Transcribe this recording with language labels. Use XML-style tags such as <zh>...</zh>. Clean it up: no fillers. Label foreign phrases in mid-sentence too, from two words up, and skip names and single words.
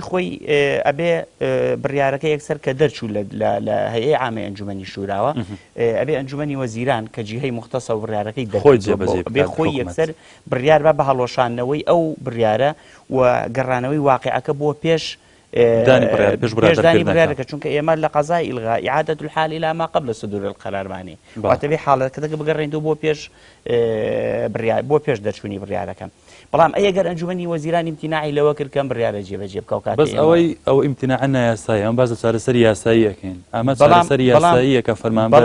<ckb>خۆی ئەبێ بڕیارەکە یەکسەر کە دەرچوو لە هەیەی عامەی ئەنجومەنی شوراوە ئەبێ ئەنجومەنی وەزیران کە جیهەی مختەسە و بڕیارەکەی بێ خۆی یەکسەر بڕیار بە هەڵۆشانەوەی ئەو بڕیارە و گەڕانەوەی واقعەکە بۆ پێش داني بڕیارەکە چونکە ئێمە لە قەزای ئیلغا</ckb> <ar>ئیعادەة الحال إلى ما قبل صدور القرارمانێ</ar> <ckb>واتەبێ حاڵەتەکە بگەڕێنەوە بۆ پێش دەرچوونی بڕیارەکە بەڵام ئەگەر ئەنجومەنی وەزیرانی امتیناعی لەوە کرد کەم بڕیارە جێبەجێ بکە و کاتێ بەس ئەو امتیناع نایاسایی ئەم باز چارەسەری یاسایی ئەکەین ئەمە چارەسەری یاساییە کە فەرمانبەر</ckb>